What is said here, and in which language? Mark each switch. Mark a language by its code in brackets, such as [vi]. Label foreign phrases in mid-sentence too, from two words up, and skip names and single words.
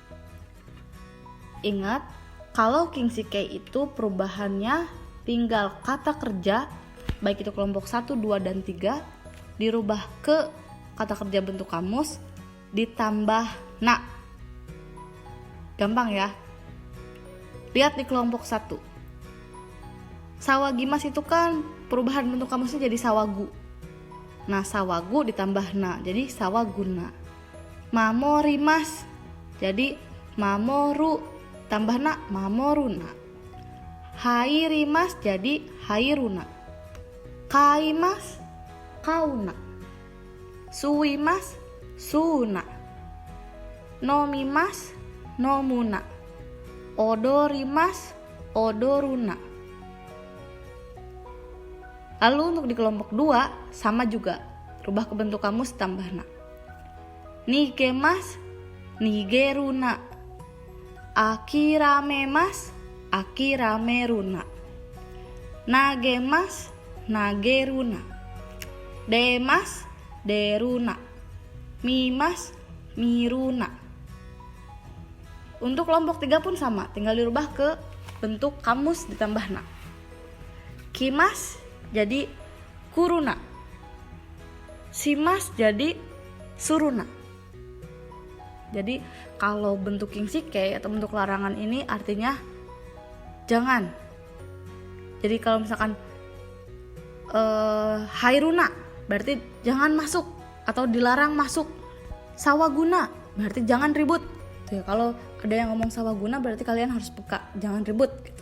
[id] Ingat, kalau kinshikei itu perubahannya tinggal kata kerja, baik itu kelompok 1, 2, dan 3, dirubah ke kata kerja bentuk kamus ditambah na. Gampang ya. Lihat di kelompok 1. Sawagimas itu kan perubahan bentuk kamusnya jadi sawagu. Nah, sawagu ditambah na, jadi sawaguna. Mamorimas, jadi mamoru tambah na, mamoruna. [ja] Hairimas jadi hairuna. 買います、買うな. 吸います、吸うな. 飲みます、飲むな. 踊ります、踊るな. [id] Lalu untuk di kelompok 2 sama juga, rubah ke bentuk kamus tambah na. [ja] 逃げます、逃げるな. 諦めます、諦めるな. 投げます、投げるな. 出ます、出るな. 見ます、見るな. [id] Untuk kelompok 3 pun sama, tinggal dirubah ke bentuk kamus ditambah na. [ja] Kimas jadi kuruna. Simas jadi suruna. [id] Jadi kalau bentuk kingsike atau bentuk larangan ini artinya jangan. Jadi kalau misalkan hairuna berarti jangan masuk atau dilarang masuk. Sawaguna berarti jangan ribut. Tuh ya, kalau ada yang ngomong sawaguna berarti kalian harus peka, jangan ribut gitu.